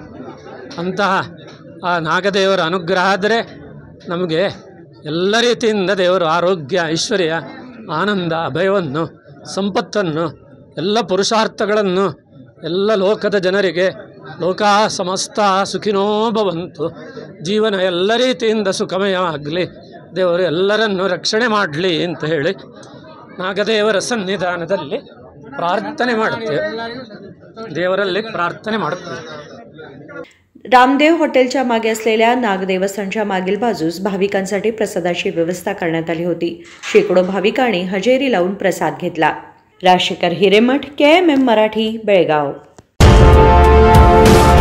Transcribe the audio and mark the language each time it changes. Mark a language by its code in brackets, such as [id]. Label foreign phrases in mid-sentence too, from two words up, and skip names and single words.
[kn] ಅಂತಹ ಆ ನಾಗದೇವರ ಅನುಗ್ರಹ ಆದರೆ ನಮಗೆ ಎಲ್ಲ ರೀತಿಯಿಂದ ದೇವರು ಆರೋಗ್ಯ, ಐಶ್ವರ್ಯ, ಆನಂದ, ಅಭಯವನ್ನು, ಸಂಪತ್ತನ್ನು, ಎಲ್ಲ ಪುರುಷಾರ್ಥಗಳನ್ನು ಎಲ್ಲ ಲೋಕದ ಜನರಿಗೆ [sa] लोका समस्त सुखिनो भवन्तु, [kn] ಜೀವನ ಎಲ್ಲ ರೀತಿಯಿಂದ ಸುಖಮಯವಾಗಲಿ, ದೇವರು ಎಲ್ಲರನ್ನು ರಕ್ಷಣೆ ಮಾಡಲಿ ಅಂತ ಹೇಳಿ ನಾಗದೇವರ ಸನ್ನಿಧಾನದಲ್ಲಿ ಪ್ರಾರ್ಥನೆ ಮಾಡುತ್ತೇವೆ, ದೇವರಲ್ಲಿ ಪ್ರಾರ್ಥನೆ ಮಾಡುತ್ತೇವೆ। [mr] रामदेव हॉटेलच्या मागे असलेल्या नागदेवस्थानच्या मागील बाजूस भाविकांसाठी प्रसादाची व्यवस्था करण्यात आली होती। शेकडो भाविकांनी हजेरी लावून प्रसाद घेतला। राजशेखर हिरेमठ, KMM मराठी, बेळगाव।